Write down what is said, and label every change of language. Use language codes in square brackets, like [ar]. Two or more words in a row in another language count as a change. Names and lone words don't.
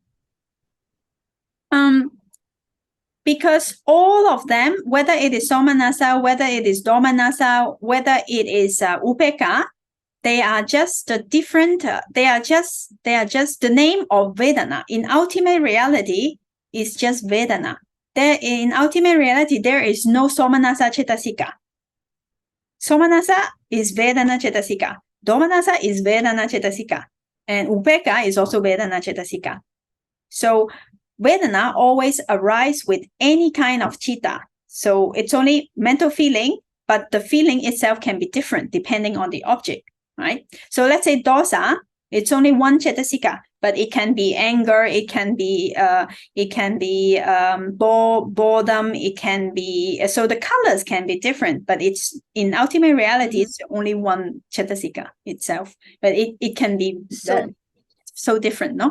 [en] because all of them, whether it is Somanasa, whether it is Domanasa, whether it is Upeka, they are just different. They are just the name of Vedana. In ultimate reality, it's just Vedana. In ultimate reality, there is no [pi] Somanasa Cetasika. Somanasa is Vedana Cetasika. Domanasa is Vedana Cetasika. [en] And Upeka is also [pi] Vedana Cetasika. [en] So Vedana always arises with any kind of chitta. So it's only mental feeling, but the feeling itself can be different depending on the object, right? So let's say dosa, it's only one Cetasika, but it can be anger, it can be boredom, it can be, so the colors can be different, but it's in ultimate reality, it's only one Cetasika itself, but it can be so different, no?